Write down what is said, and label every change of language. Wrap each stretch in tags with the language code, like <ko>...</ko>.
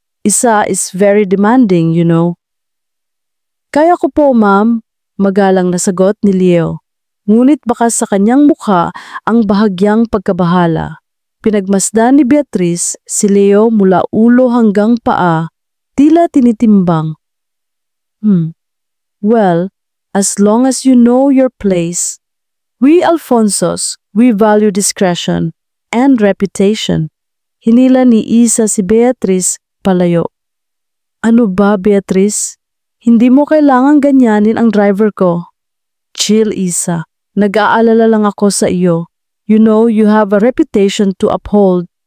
<en>Isa is very demanding, you know.</en> <tl>Kaya ko po, ma'am, magalang na sagot ni Leo. Ngunit baka sa kanyang mukha ang bahagyang pagkabahala. Pinagmasdan ni Beatrice si Leo mula ulo hanggang paa, tila tinitimbang.</tl> <en>Well, as long as you know your place. We Alfonsos, we value discretion and reputation.</en> <tl>Hinila ni Isa si Beatrice palayo. Ano ba, Beatrice? Hindi mo kailangang ganyanin ang driver ko. Chill, Isa. Nag-aalala lang ako sa iyo.</tl> <en>You know you have a reputation to uphold.</en>